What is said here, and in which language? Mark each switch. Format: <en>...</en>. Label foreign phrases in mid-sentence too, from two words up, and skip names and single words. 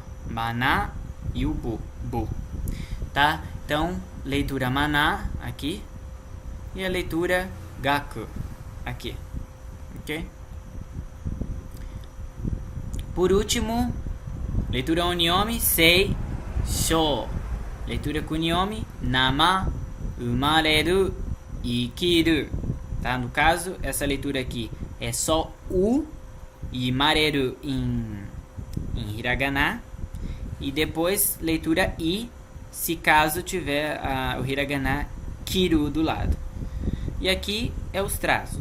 <ja>まな え お ぶ,</ja> <pt>tá? Então, leitura mana aqui e a leitura gaku aqui, ok? Por último, leitura onyomi</pt> <ja>せい しょう,</ja> <pt>leitura kunyomi</pt> <ja>なま うまれる いきる,</ja> <pt>tá? No caso, essa leitura aqui é só u e mareru em hiragana, e depois leitura i se caso tiver o hiragana kiru do lado. E aqui é os traços.</pt>